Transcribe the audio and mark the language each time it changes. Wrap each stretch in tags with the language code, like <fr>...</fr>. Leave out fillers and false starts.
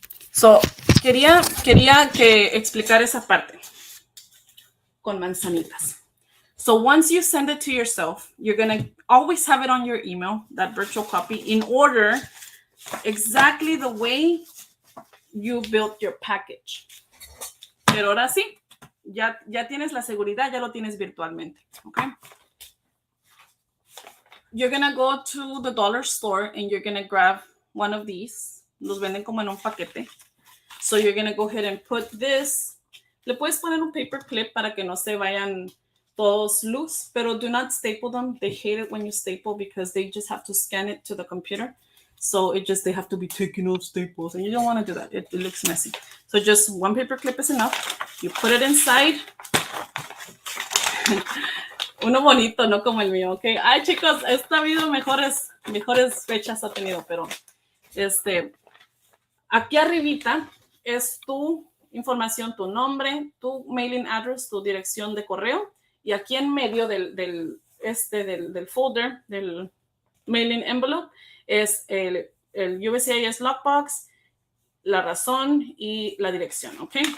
<es>So, quería que explicar esa parte con manzanitas.</es> <en>So once you send it to yourself, you're going to always have it on your email, that virtual copy, in order exactly the way you built your package.</en> <es>Pero ahora sí, ya tienes la seguridad, ya lo tienes virtualmente, okay?</es> <en>You're going to go to the dollar store and you're going to grab one of these.</en> <es>Los venden como en un paquete.</es> <en>So you're going to go ahead and put this.</en> <es>Le puedes poner un paper clip para que no se vayan todos loose, pero</es> <en>do not staple them. They hate it when you staple because they just have to scan it to the computer. So they have to be taking off staples, and you don't want to do that. It looks messy. So just one paper clip is enough. You put it inside.</en> <es>Uno bonito, no como el mío, ¿ok? Ay, chicos, esta habido mejores fechas ha tenido, pero aquí arribita es tu información, tu nombre, tu mailing address, tu dirección de correo, y aquí en medio del folder, del mailing envelope, es el USCIS lockbox, la razón y la dirección, ¿ok?</es>